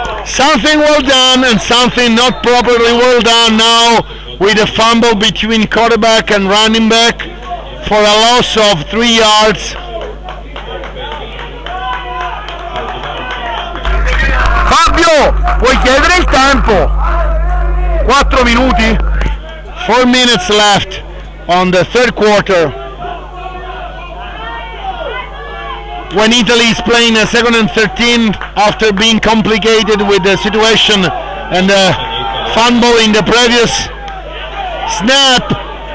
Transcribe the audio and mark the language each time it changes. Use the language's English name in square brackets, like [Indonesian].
[English] Something well done and something not properly well done now, with a fumble between quarterback and running back for a loss of 3 yards. [Italian] Fabio, puoi chiedere il tempo? 4 minuti? [English] 4 minutes left on the 3rd quarter, when Italy is playing a 2nd and 13 after being complicated with the situation and the fumble in the previous snap.